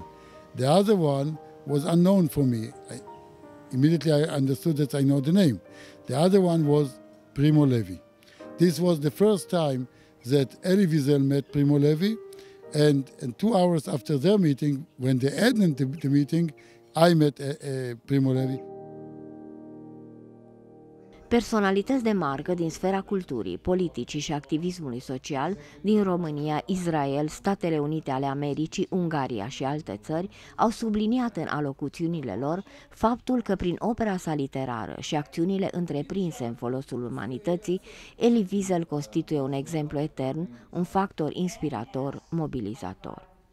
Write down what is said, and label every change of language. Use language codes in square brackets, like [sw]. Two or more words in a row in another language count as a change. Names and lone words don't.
[en] The other one was unknown for me. Immediately I understood that I know the name. The other one was Primo Levi. This was the first time that Elie Wiesel met Primo Levi, and 2 hours after their meeting, when they ended the meeting, I met Primo Levi. [ro] Personalități de marcă din sfera culturii, politicii și activismului social din România, Israel, Statele Unite ale Americii, Ungaria și alte țări au subliniat în alocuțiunile lor faptul că prin opera sa literară și acțiunile întreprinse în folosul umanității, Elie Wiesel constituie un exemplu etern, un factor inspirator, mobilizator.